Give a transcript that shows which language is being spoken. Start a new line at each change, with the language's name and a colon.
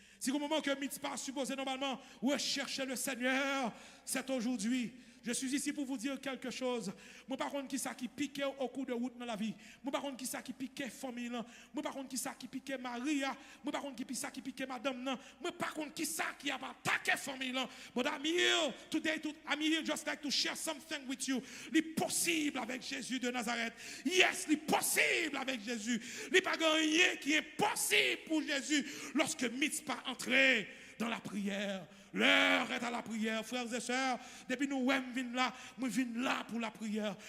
French: Si au moment que Mitzpah supposé normalement rechercher le Seigneur, c'est aujourd'hui. Je suis ici pour vous dire quelque chose. Moi, par contre, qui ça qui piquait au cours de route dans la vie. Moi, par contre, qui ça qui piquait famille. Moi, par contre, qui ça qui piquait Maria. Moi, par contre, qui ça qui piquait madame. Moi, par contre, qui ça qui a attaqué famille.
English: But I'm here today, I'm here just like to share something with you.
French: C'est possible avec Jésus de Nazareth. Yes, c'est possible avec Jésus. Il n'y a pas rien qui est possible pour Jésus lorsque Mitzpah entrait dans la prière. L'heure est à la prière, frères et sœurs. Depuis nous, je viens là pour la prière.